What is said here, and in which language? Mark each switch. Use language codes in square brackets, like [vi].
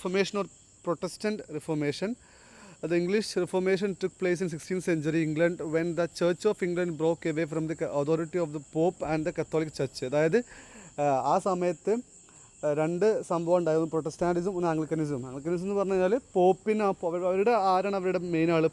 [en] Reformation or Protestant reformation. The English Reformation took place in 16th century England when the Church of England broke away from the authority of the Pope and the Catholic Church. [ml] അതായത് ആ സമയത്ത് 2 സംഭവം ഉണ്ടായിരുന്നു, പ്രൊട്ടസ്റ്റാൻറ്റിസം പിന്നെ ആംഗ്ലിക്കനിസം. ആംഗ്ലിക്കനിസം എന്ന് പറഞ്ഞു കഴിഞ്ഞാൽ പോപ്പിന് അവരുടെ ആരാണ് അവരുടെ മെയിൻ ആൾ?